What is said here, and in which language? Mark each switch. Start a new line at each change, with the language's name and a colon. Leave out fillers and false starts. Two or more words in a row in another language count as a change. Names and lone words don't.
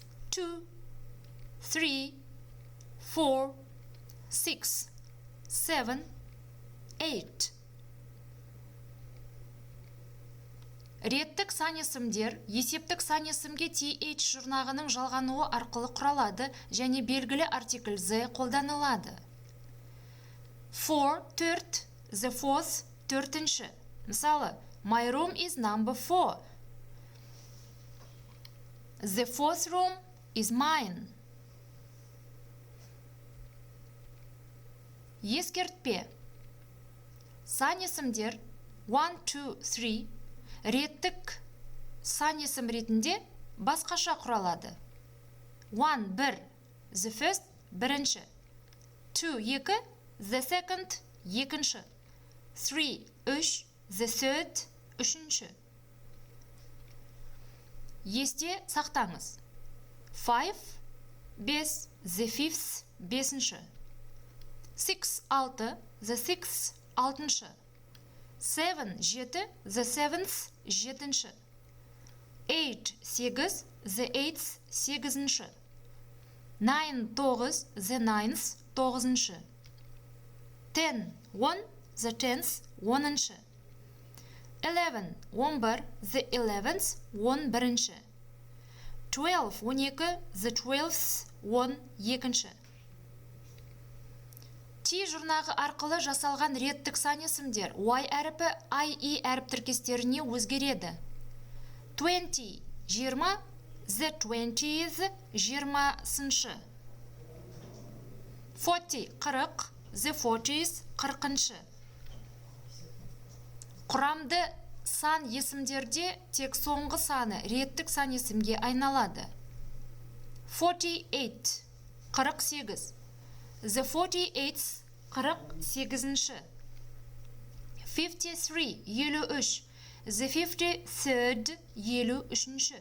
Kazakh: 2, 3, 4, 6, 7, 8. Реттік сан есімдер есептік сан есімге TH жұрнағының жалғануы арқылы құралады және белгілі артикль Z қолданылады. 4, 4,
English: the fourth,
Kazakh: төртінші. Мысалы,
English: my room is number 4. The fourth room is mine.
Kazakh: Ескертпе. Сан есімдер 1, 2, 3 реттік сан есім ретінде басқаша құралады. 1, 1,
English: the first, бірінші. 2, 2, the second, екінші. 3, 3, the third,
Kazakh: Үшінші. Есте сақтаңыз. 5, 5,
English: the fifth, бесінші. 6, 6, the sixth, алтыншы. 7, 7, the seventh, жетінші. 8, 8, the eighth, сегізінші. 9, 9, the ninth, тоғызыншы. 10, 1, the tenth, оныншы. 11, 11, the 11th, 11-ші. 12, 12, the 12th,
Kazakh: 12-ші. Ти жұрнағы арқылы жасалған реттік сан есімдер Y әріпі IE әріп тіркестеріне өзгереді. 20, 20,
English: the 20th, 20-сыншы. 40, 40, the 40th,
Kazakh: 40-шы. Құрамды сан есімдерде тек соңғы саны реттік сан есімге айналады. 48, 48.
English: The 48th, 48-ші. 53, 53. The 53rd,
Kazakh: 53-ші.